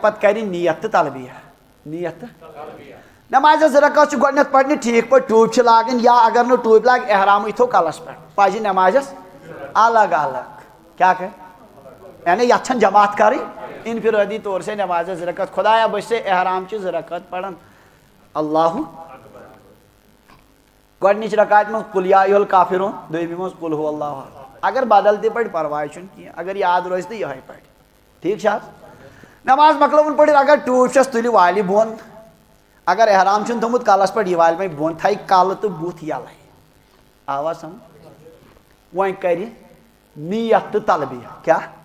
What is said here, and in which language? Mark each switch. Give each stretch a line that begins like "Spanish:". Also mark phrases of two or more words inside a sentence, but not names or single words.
Kashmiri: پتہٕ کرِ نیت تہٕ تلبیہ نیت تہٕ نٮ۪مازِ زٕ رکعت چھُ گۄڈنیتھ پرنہِ ٹھیٖک پٲٹھۍ ٹوٗپۍ چھِ لاگٕنۍ یا اگر نہٕ ٹوٗپۍ لاگہِ احرامٕے تھوٚو کلس پٮ۪ٹھ پزِ نٮ۪مازٮ۪س الگ الگ کیٛاہ کرِ یعنی یتھ چھنہٕ جماعت کرٕنۍ
Urdu: انفرٲدی طور سے
Kashmiri: نٮ۪مازِ زٕ رکعت خۄدایا بہٕ چھسے احرام چہِ زٕ رکعت پران اللہ گۄڈنِچ رکعت منٛز
Arabic: قُل یا ایُہل کافرون
Kashmiri: دوٚیمہِ منٛز
Arabic: قُل ہُو اللہ احد
Kashmiri: اگر بدل تہِ پرِ پرواے چھُنہٕ کینٛہہ اگر یاد روزِ تہٕ یِہوٚے پرِ ٹھیٖک چھا حظ نماز مۄکلٲوٕن پٔرِتھ اگر ٹوٗپۍ چھس تُلہِ والہِ بۄن اگر احرام چھُنہٕ تھوٚمُت کلس پٮ۪ٹھ یہِ والہِ وۄنۍ بۄن تھایہِ کلہٕ تہٕ بُتھ یَلَے آوا سمجھ وۄنۍ کرِ نیت تہٕ تلبیہ کیٛاہ